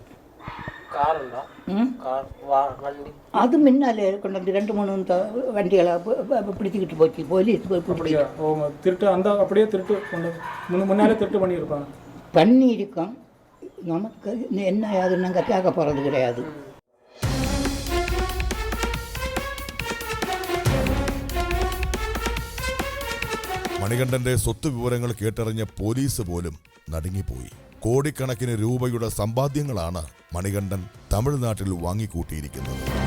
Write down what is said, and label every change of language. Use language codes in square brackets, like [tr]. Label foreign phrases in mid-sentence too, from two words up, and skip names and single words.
[ta] அது முன்னாலே கொண்டு வந்து 2-3 வண்டிகளை பிடிச்சிக்கிட்டு போச்சு போலீஸ். திருட்டு அந்த அப்படியே திருட்டு முன்னாலே திருட்டு பண்ணியிருப்பாங்க. பண்ணியிருக்கோம். நமக்கு என்ன அது நாங்கள் கேட்க போகிறது கிடையாது. [ml] മണികണ്ഠന്റെ സ്വത്ത് വിവരങ്ങൾ കേട്ടറിഞ്ഞ പോലീസ് പോലും നടുങ്ങിപ്പോയി. കോടിക്കണക്കിന് രൂപയുടെ സമ്പാദ്യങ്ങളാണ് മണികണ്ഠൻ തമിഴ്നാട്ടിൽ വാങ്ങിക്കൂട്ടിയിരിക്കുന്നത്.